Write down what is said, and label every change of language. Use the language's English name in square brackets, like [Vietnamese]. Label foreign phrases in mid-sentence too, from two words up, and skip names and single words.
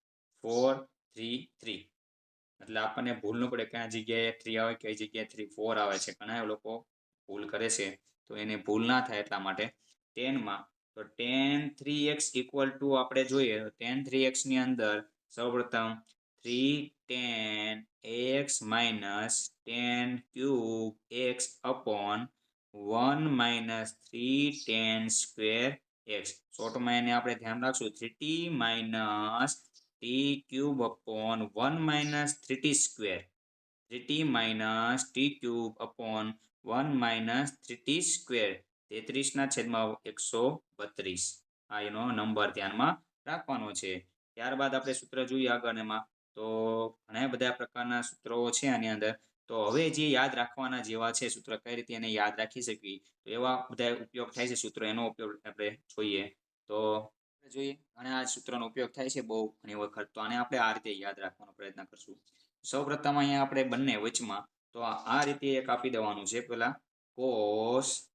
[Gujarati] 433 એટલે આપણને ભૂલ ન પડે કયા જગ્યાએ 3 આવે કઈ જગ્યાએ 3 4 આવે છે ઘણા લોકો ભૂલ કરે છે તો એને ભૂલ ના થાય એટલા માટે 10 માં તો [English] tan 3x equal to [Gujarati] આપણે જોઈએ તો tan 3x ની અંદર સૌપ્રથમ [English] 3 tan x minus tan cube x upon 1 minus 3 tan square x [Gujarati] શોર્ટમાં એને આપણે ધ્યાન રાખશું [English] 3t minus t cube upon 1 minus 3t square 3t minus t cube upon 1 minus 3t square [Gujarati] 33 ના છેદમાં 132 આ એનો નંબર ધ્યાનમાં રાખવાનો છે ત્યારબાદ આપણે સૂત્ર જોઈએ આગળ એમાં તો ઘણા બધા પ્રકારના સૂત્રો છે આની અંદર તો હવે જે યાદ રાખવાના જેવા છે સૂત્ર કઈ રીતે એને યાદ રાખી શકવી તો એવા બધા ઉપયોગ થાય છે સૂત્રો એનો ઉપયોગ આપણે જોઈએ તો જોઈએ ઘણા આ સૂત્રનો ઉપયોગ થાય છે બહુ ઘણી વખત તો આને આપણે આ રીતે યાદ રાખવાનો પ્રયત્ન કરશું સૌપ્રથમ અહીંયા આપણે બંને વચમાં તો આ રીતે એક આપી દેવાનું છે પેલા cos